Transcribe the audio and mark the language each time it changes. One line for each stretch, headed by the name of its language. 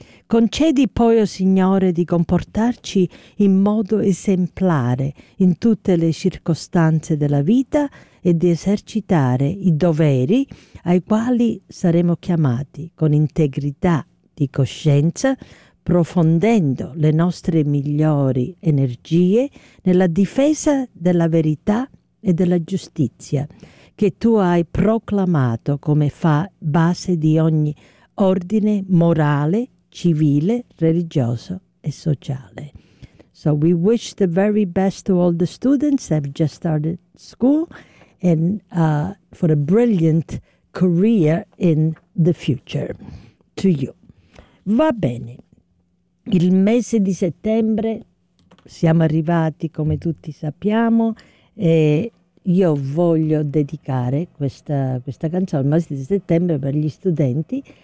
Italian: Concedi poi, o Signore, di comportarci in modo esemplare in tutte le circostanze della vita e di esercitare i doveri ai quali saremo chiamati con integrità di coscienza, profondendo le nostre migliori energie nella difesa della verità e della giustizia che tu hai proclamato come base di ogni ordine morale, civile, religioso e sociale.
English: So we wish the very best to all the students that have just started school and for a brilliant career in the future to you.
Italian: Va bene. Il mese di settembre siamo arrivati, come tutti sappiamo, e io voglio dedicare questa canzone, il mese di settembre, per gli studenti.